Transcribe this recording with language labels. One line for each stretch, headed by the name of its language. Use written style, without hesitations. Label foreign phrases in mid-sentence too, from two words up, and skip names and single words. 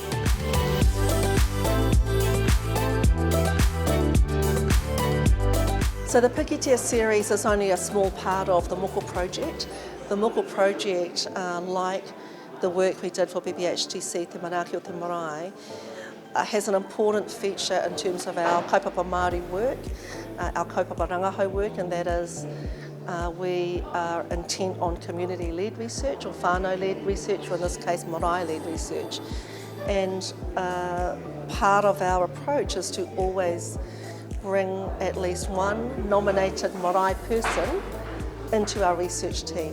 English: So the Pikitia series is only a small part of the Moko project. The Moko project, like the work we did for BBHTC, Te Manaaki o Te Marae, has an important feature in terms of our
Māori: kaupapa Māori
English: work, our
Māori: kaupapa rangahau
English: work, and that is we are intent on community-led research or whānau-led research, or in this case Marae-led research. And part of our approach is to always bring at least one nominated Marae person into our research team.